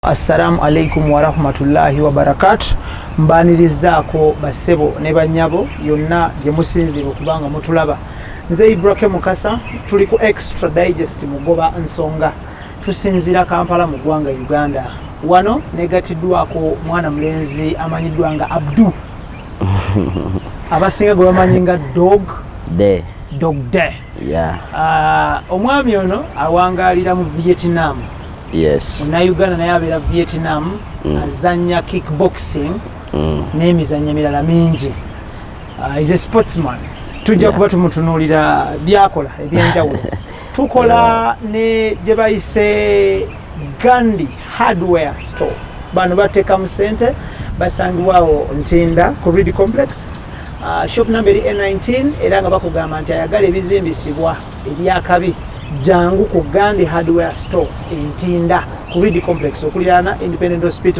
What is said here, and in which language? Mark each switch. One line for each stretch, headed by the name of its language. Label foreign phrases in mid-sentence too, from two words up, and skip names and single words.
Arabic: السلام عليكم ورحمة الله وبركاته.
Ganda: Mbanirizaako basebo ne banyabo yonna gye musinzira okubanga mutulaba. Nze Ibrahim Mukasa tuli ku extradigest mugoba nsonga. Tusinzira Kampala mu ggwanga Uganda. Wano negatiddwako mwana mulenzi amanyiddwa nga Abdul. Abasinga gwe bamanyi nga Dogday. Yeah. Omwami ono awangalira mu Vietnam. Yes. Na Uganda naye abeera Vietnam azanya kickboxing n'emizannyo emirala mingi.
English: Is a sportsman.
Ganda: Tujja kuba tumutunuulira byakola ebyenjawulo. Tukola ne gye bayise Gandhi hardware store. Bano bateeka mu ssente basangibwawo Ntinda ku Reed Complex.
English: Shop number N19
Ganda: era nga bakugamba nti ayagala ebizimbisibwa ebyakabi jangu ku Gandhi hardware store Ntinda ku Reed Complex okulirana Independent Hospital.